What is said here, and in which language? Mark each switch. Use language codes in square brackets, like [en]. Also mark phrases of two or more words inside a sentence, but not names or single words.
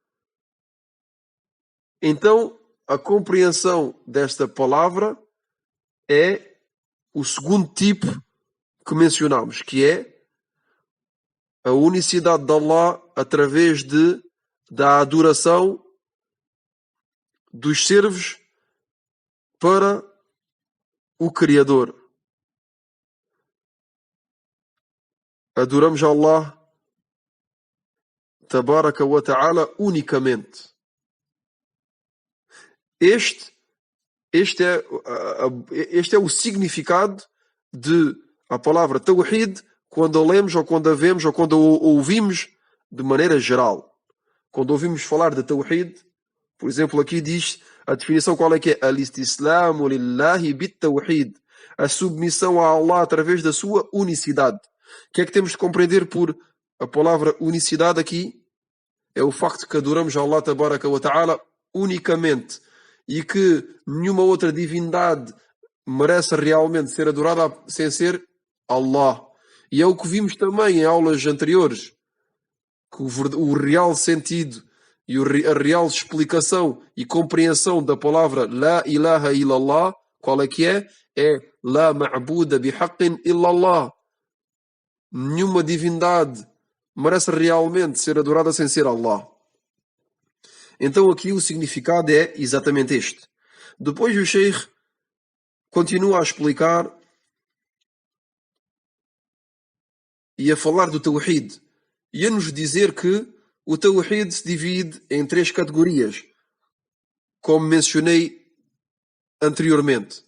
[pt] então a compreensão desta palavra é o segundo tipo que mencionamos, que é a unicidade de Allah através da adoração dos servos para o Criador. Adoramos Allah, [ar] تبارك وتعالى, [pt] unicamente. Este é o significado de a palavra tawhid quando a lemos ou quando a vemos ou quando a ouvimos de maneira geral. Quando ouvimos falar de tawhid, por exemplo, aqui diz a definição qual é que é? [ar] الاستسلام لله بالتوحيد. [pt] A submissão a Allah através da sua unicidade. O que é que temos de compreender por a palavra unicidade aqui? É o facto que adoramos a Allah, [ar] تبارك وتعالى, [pt] unicamente, e que nenhuma outra divindade merece realmente ser adorada sem ser Allah. E é o que vimos também em aulas anteriores, que o real sentido e a real explicação e compreensão da palavra [ar] لا إله إلا الله, [pt] qual é que é? [ar] É لا معبود بحق إلا الله. [pt] Nenhuma divindade merece realmente ser adorada sem ser Allah. Então aqui o significado é exatamente este. Depois o Sheikh continua a explicar e a falar do Tawhid e a nos dizer que o Tawhid se divide em 3 categorias, como mencionei anteriormente.